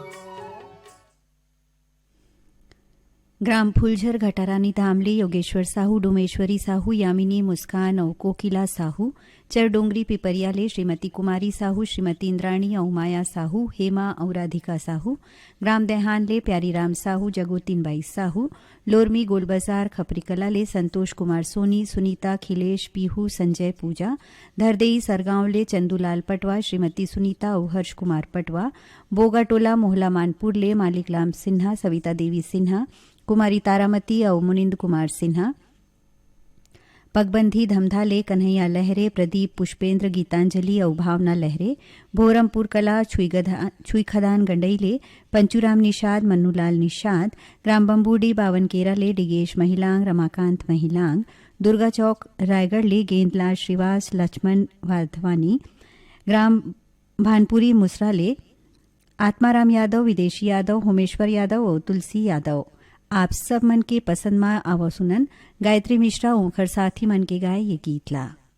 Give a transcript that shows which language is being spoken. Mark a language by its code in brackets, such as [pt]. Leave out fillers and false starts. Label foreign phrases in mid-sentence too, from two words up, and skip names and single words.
[hne] ग्राम फुलझर घटारानी धामले योगेश्वर साहू डोमेश्वरी साहू यामिनी मुस्कान और कोकिला साहू चरडोंगरी पिपरियाले श्रीमती कुमारी साहू श्रीमती इंद्राणी और माया साहू हेमा और राधिका साहू ग्राम देहानले प्यारीराम साहू जगोतीनबाई साहू लोरमी गोलबाजार खपरीकलाले संतोष कुमार सोनी सुनीता खिलेश पीहू संजय पूजा धरदेई सरगांवले चंदूलाल पटवा श्रीमती सुनीता और हर्ष कुमार पटवा बोगाटोला मोहला मानपुरले मालिकलाम सिन्हा सविता देवी सिन्हा कुमारी तारामती और मुनिंद कुमार सिन्हा पगबंधी धमधाले कन्हैया लहरे प्रदीप पुष्पेंद्र गीतांजलि और भावना लहरे भोरमपुर कला छुईखदान गंडईले पंचुराम निषाद मन्नूलाल निषाद ग्राम बंबूडी बावनकेराले डिगेश महिलांग रमाकांत महिलांग दुर्गा चौक रायगढ़ले गेंदलाल श्रीवास लक्ष्मण वाधवानी ग्राम भानपुरी मुसराले आत्माराम यादव विदेशी यादव होमेश्वर यादव और तुलसी यादव आप सब मन के पसंद मा आवा सुनन गायत्री मिश्रा ओंखर साथी मन के गाय ये गीत ला।